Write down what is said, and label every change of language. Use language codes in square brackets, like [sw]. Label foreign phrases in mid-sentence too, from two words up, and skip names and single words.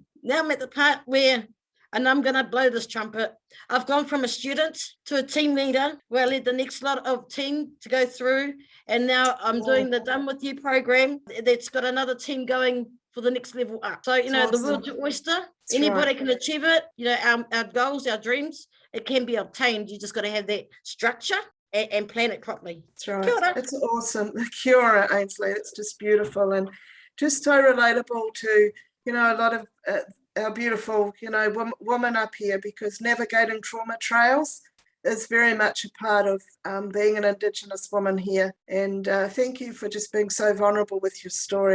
[en] Now I'm at the part where, and I'm going to blow this trumpet, I've gone from a student to a team leader where I led the next lot of team to go through. And now I'm doing the Done With You program that's got another team going for the next level up. So, awesome. The world's your oyster. That's anybody can achieve it. Our goals, our dreams, it can be obtained. You just got to have that structure and plan it properly. That's right. [mi] Kia ora. [en] It's awesome. [mi] Kia ora, Ainsley. [en] It's just beautiful and just so relatable to, a lot of our beautiful, women up here, because navigating trauma trails is very much a part of being an Indigenous woman here. And thank you for just being so vulnerable with your story.